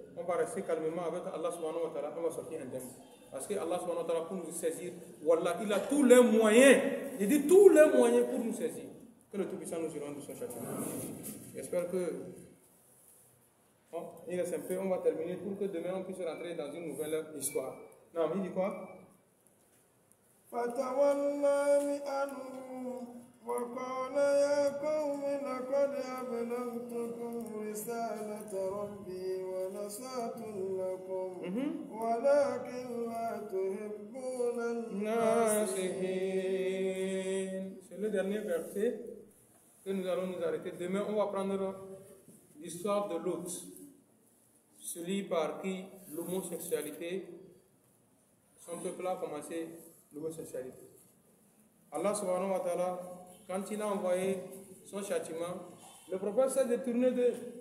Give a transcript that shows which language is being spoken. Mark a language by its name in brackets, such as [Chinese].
[French] On va rester calmement avec Allah subhanahu wa ta'ala, on va sortir indemne. Parce que Allah subhanahu wa ta'ala, pour nous saisir, Wallah, il a tous les moyens, il dit tous les moyens pour nous saisir. Que le Tout-Puissant nous rende de son châtiment. J'espère que, bon, il reste un peu, on va terminer pour que demain on puisse rentrer dans une nouvelle histoire. Non, mais il dit quoi? [Arabic] فتولى عنهم وقال يا قوم لقد أبلغتكم رسالة ربي ونصحت لكم ولكن لا تحبون الناصحين. [French] C'est le dernier verset que nous allons nous arrêter. Demain, on va prendre l'histoire de Lot, celui par qui l'homosexualité, son peuple a commencé l'homosexualité. Allah subhanahu wa ta'ala, quand il a envoyé son châtiment, le prophète s'est détourné d'eux.